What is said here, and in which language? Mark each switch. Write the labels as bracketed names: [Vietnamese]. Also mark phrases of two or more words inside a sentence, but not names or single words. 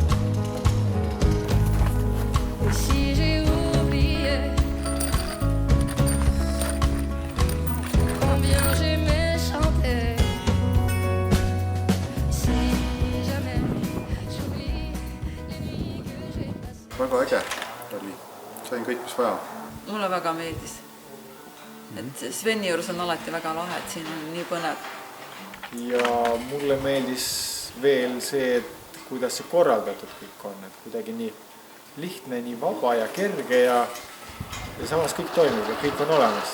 [French] Et si j'ai oublié combien j'aimais chanter, si jamais j'oublie les nuits que j'ai passées. [Estonian] Väga äge oli, sain kõik, mis vaja. Mulle väga meeldis. Et Sveni juures on alati väga lahe, et siin on nii põnev. Ja mulle meeldis veel see, et kuidas see korraldatud kõik on, et kuidagi nii lihtne, nii vaba ja kerge ja samas kõik toimib ja kõik on olemas.